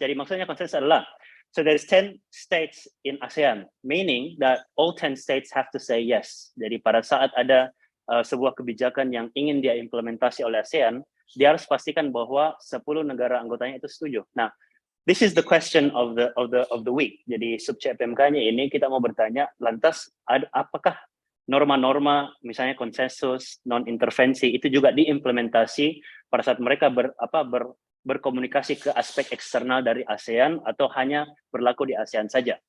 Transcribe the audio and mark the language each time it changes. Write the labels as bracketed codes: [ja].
[id] Jadi maksudnya konsensus adalah, [en] so there's 10 states in ASEAN, meaning that all 10 states have to say yes. [id] Jadi pada saat ada sebuah kebijakan yang ingin dia implementasi oleh ASEAN, dia harus pastikan bahwa 10 negara anggotanya itu setuju. [en] Nah, this is the question of the week. [id] Jadi sub CPMK-nya ini kita mau bertanya, lantas apakah norma-norma misalnya konsensus, non-intervensi itu juga diimplementasi pada saat mereka berkomunikasi ke aspek eksternal dari ASEAN atau hanya berlaku di ASEAN saja.